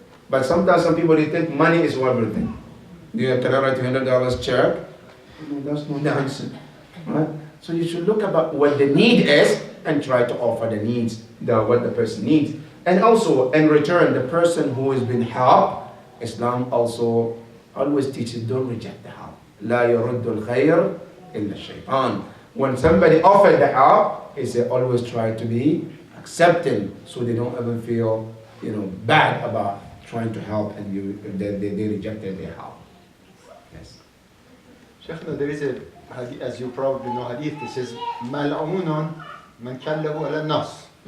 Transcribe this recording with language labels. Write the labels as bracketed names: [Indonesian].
[English] But sometimes some people, they think money is everything. Can I write $100 check? No, that's no answer. Right? So you should look about what the need is and try to offer the needs, what the person needs. And also, in return, the person who has been helped, Islam also always teaches, don't reject the help. [Arabic] لا يرد الخير إلا الشيطان. [English] When somebody offered the help, he said always try to be accepting, so they don't ever feel bad about trying to help and they rejected their help. Yes. Shaykhna, there is a hadith, as you probably know, hadith that says [Arabic] مَلْعُونٌ مَنْ كَلَّهُ عَلَى النَّاسِ.